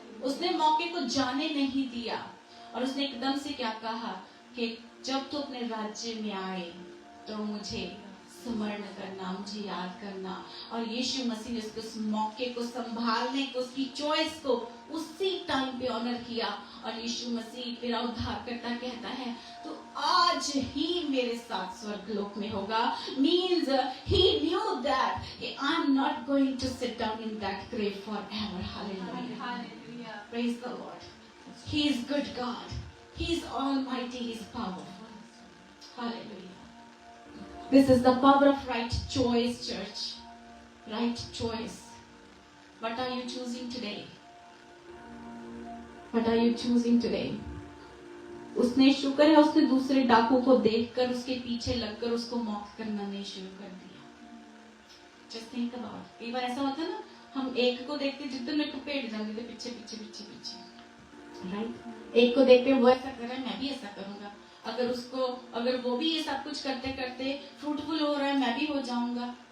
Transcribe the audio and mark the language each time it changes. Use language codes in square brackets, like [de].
[hi] उसने मौके को जाने नहीं दिया और उसने एकदम से क्या कहा कि जब तू अपने राज्य में आए तो मुझे स्मरण करना, मुझे याद करना। और यीशु मसीह ने उसको उस मौके को संभालने को, उसकी चॉइस को उसी टाइम पे ऑनर किया। और यीशु मसीह मेरा उद्धारकर्ता कहता है तो आज ही मेरे साथ स्वर्गलोक में होगा। Means [en] he knew that I'm not going to sit down in that grave forever. Hallelujah. Praise the Lord. He is good God. He is almighty. He is powerful. Hallelujah. This is the power of right choice, church. Right choice. What are you choosing today? What are you choosing today? [hi] उसने, शुक्र है उसने दूसरे डाकू को देखकर उसके पीछे लगकर उसको मौत करना नहीं शुरू कर दिया। [en] Just think about. [hi] कई बार ऐसा होता है ना, हम एक को देखते जितने मेरे को पेड़ जाते थे पीछे पीछे पीछे पीछे, राइट? एक को देखते वो ऐसा कर रहा है, मैं भी ऐसा करूंगा। अगर वो भी ये सब कुछ करते करते फ्रूटफुल हो रहा है, मैं भी हो जाऊंगा।